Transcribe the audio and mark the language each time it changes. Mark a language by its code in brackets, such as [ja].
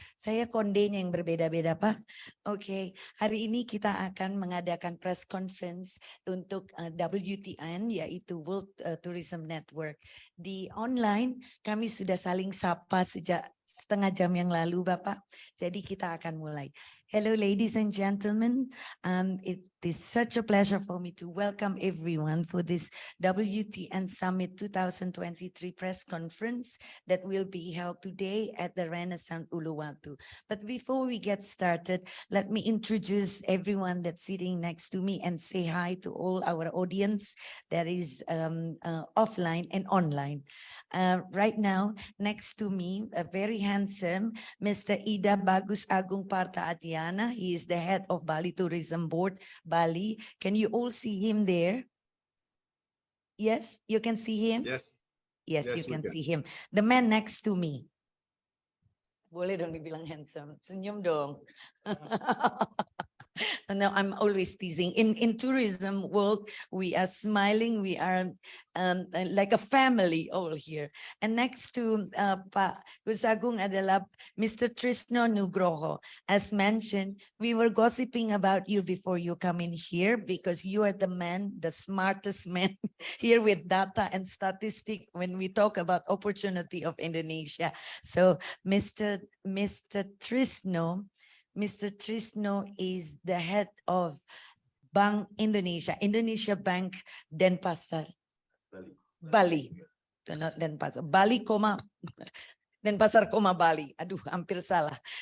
[id] Saya kondenya yang berbeda-beda Pak. Oke, hari ini kita akan mengadakan press conference untuk WTN yaitu World Tourism Network. Di online kami sudah saling sapa sejak setengah jam yang lalu Bapak. Jadi kita akan mulai. [en] Hello ladies and gentlemen, it is such a pleasure for me to welcome everyone for this WTN Summit 2023 press conference that will be held today at the Renaissance Uluwatu. But before we get started, let me introduce everyone that's sitting next to me and say hi to all our audience that is offline and online. Right now, next to me, a very handsome Mr. Ida Bagus Agung Parta Adiana. He is the head of Bali Tourism Board, Bali. Can you all see him there? Yes, you can see him? Yes. Yes, you can see him. The man next to me. [id] Boleh dong dibilang handsome. Senyum dong. [en] No, I'm always teasing. In tourism world, we are smiling. We are like a family all here. And next to Pak Gus Agung [id] adalah [en] Mr. Trisno Nugroho. As mentioned, we were gossiping about you before you come in here because you are the man, the smartest man here with data and statistic when we talk about opportunity of Indonesia. So Mr. Trisno is the head of Bank Indonesia, Indonesia Bank Denpasar, Bali, not Denpasar, Bali, Denpasar, Bali. [id] Aduh, hampir salah.